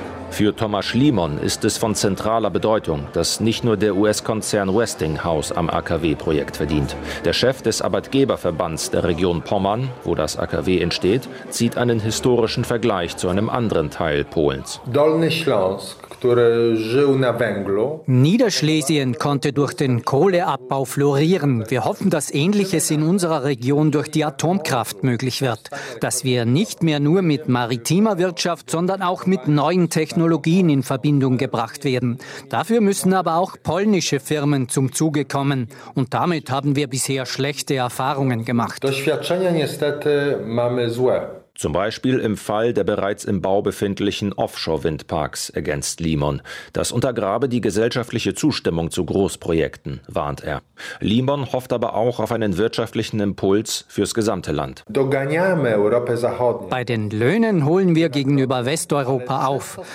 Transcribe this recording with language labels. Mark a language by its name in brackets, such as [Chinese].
[German] Für Tomasz Limon ist es von zentraler Bedeutung, dass nicht nur der US-Konzern Westinghouse am AKW-Projekt verdient. Der Chef des Arbeitgeberverbands der Region Pommern, wo das AKW entsteht, zieht einen historischen Vergleich zu einem anderen Teil Polens. [Polish] Dolny Śląsk, który żył na węglu. [German] Niederschlesien konnte durch den Kohleabbau florieren. Wir hoffen, dass Ähnliches in unserer Region durch die Atomkraft möglich wird. Dass wir nicht mehr nur mit maritimer Wirtschaft, sondern auch mit neuen Technologien in Verbindung gebracht werden. Dafür müssen aber auch polnische Firmen zum Zuge kommen. Und damit haben wir bisher schlechte Erfahrungen gemacht. [Polish] Doświadczenia niestety mamy złe. [German] Zum Beispiel im Fall der bereits im Bau befindlichen Offshore-Windparks, ergänzt Limon. Das untergrabe die gesellschaftliche Zustimmung zu Großprojekten, warnt er. Limon hofft aber auch auf einen wirtschaftlichen Impuls fürs gesamte Land. Bei den Löhnen holen wir gegenüber Westeuropa auf.